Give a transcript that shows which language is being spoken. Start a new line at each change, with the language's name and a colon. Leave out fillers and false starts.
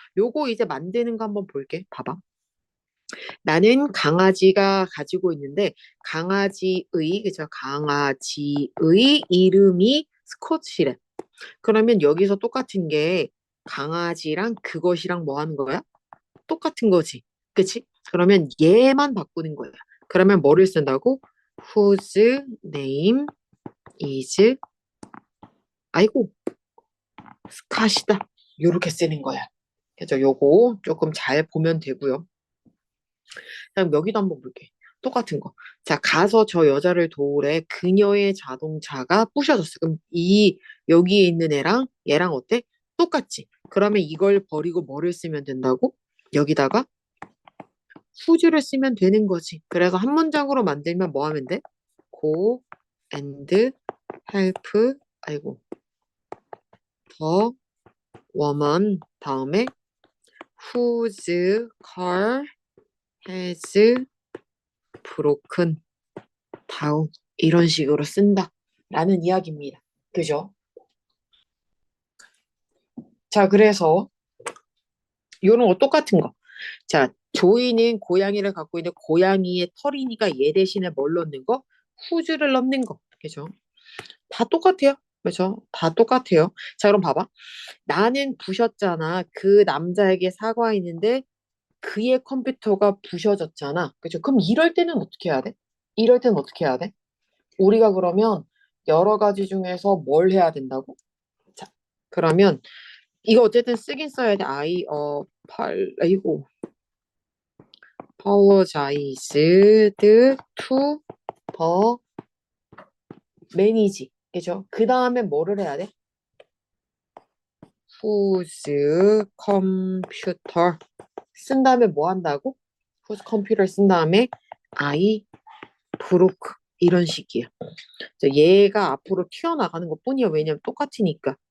Korean: 요거 이제 만드는 거 한번 볼게. 봐봐. 나는 강아지가 가지고 있는데 강아지의 그죠? 강아지의 이름이 스코치래. 그러면 여기서 똑같은 게 강아지랑 그것이랑 뭐 하는 거야? 똑같은 거지. 그치? 그러면 얘만 바꾸는 거야. 그러면 뭐를 쓴다고?
English: whose name is
Korean: 아이고 스캇이다. 요렇게 쓰는 거야. 그죠? 요거 조금 잘 보면 되고요. 그럼 여기도 한번 볼게. 똑같은 거. 자, 가서 저 여자를 도우래. 그녀의 자동차가 부셔졌어. 그럼 여기에 있는 애랑 얘랑 어때? 똑같지? 그러면 이걸 버리고 뭐를 쓰면 된다고? 여기다가 whose를 쓰면 되는 거지. 그래서 한 문장으로 만들면 뭐 하면 돼?
English: go and help,
Korean: 아이고,
English: the woman
Korean: 다음에
English: whose car has broken down
Korean: 이런 식으로 쓴다 라는 이야기입니다. 그죠? 자, 그래서 요런 거 똑같은 거. 자, 조이는 고양이를 갖고 있는 고양이의 털이니까 얘 대신에 뭘 넣는 거? 후즈를 넣는 거. 그죠? 다 똑같아요. 그죠? 다 똑같아요. 자, 그럼 봐봐. 나는 부셨잖아. 그 남자에게 사과했는데 그의 컴퓨터가 부셔졌잖아. 그죠? 그럼 이럴 때는 어떻게 해야 돼? 이럴 때는 어떻게 해야 돼? 우리가 그러면 여러 가지 중에서 뭘 해야 된다고? 자, 그러면 이거 어쨌든 쓰긴 써야 돼. 아이고.
English: apologized to the manager.
Korean: 그죠? 그 다음에 뭐를 해야 돼?
English: whose computer
Korean: 쓴 다음에 뭐 한다고?
English: whose computer
Korean: 쓴 다음에
English: I broke
Korean: 이런 식이야. 얘가 앞으로 튀어나가는 것 뿐이야. 왜냐면 똑같으니까.